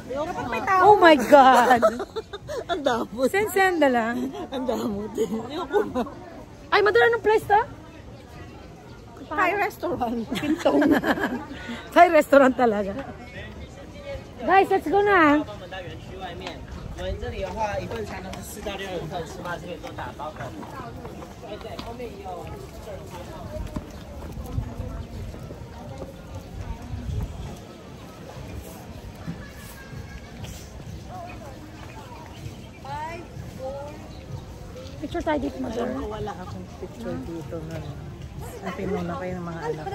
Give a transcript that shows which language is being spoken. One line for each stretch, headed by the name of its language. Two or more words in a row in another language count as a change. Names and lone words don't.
Filipino: Dapat may tao.
English: Oh my God.
Filipino: Ang damot. Send na lang. Ang damot eh. Ay, Mother, anong place to?
English: Thai restaurant.
Filipino: Pintong.
English: Thai restaurant
Filipino: talaga. Guys,
English: let's go
Filipino: na.
Chinese: 我们这里的话，一份餐呢是4到6人份，吃饭这边都打包的。对，后面也有。
Filipino: Picture tayo dito, Mother. Wala akong picture dito na. Napinuna kayo ng mga anak ko.